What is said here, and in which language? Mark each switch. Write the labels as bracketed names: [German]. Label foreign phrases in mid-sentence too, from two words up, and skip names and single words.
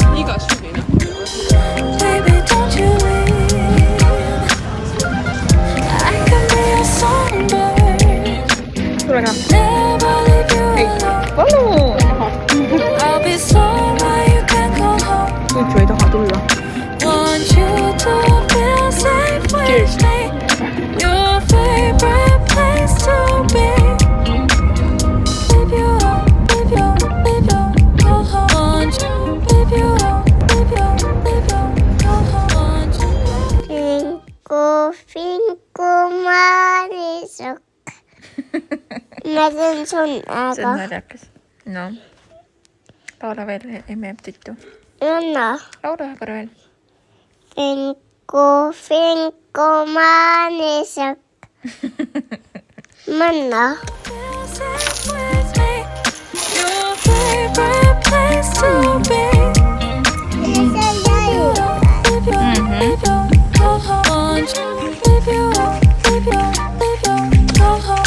[English] Baby, don't you leave. I can be a songbird. Never leave you alone. I'll be somewhere you can go home. [Estonian] Üldse ei taha tulla. [English] Want you to feel safe with me. Your favorite place to be. Leave you alone, leave you alone, leave you alone, go home. Want you, leave you alone, leave you alone, leave you alone, go home. Want you. Finko, maanisok. [Estonian] Mä teen sun See on aega. naljakas. No. Laula veel, emme jääb tüttu. Anna. Laula ühe korra veel. Finko, maanisok. Manna. [English] Feel safe with me. Your favorite place to be. Leave you alone, leave you alone, go home. Want you, leave you alone, leave you alone, leave you alone, go home.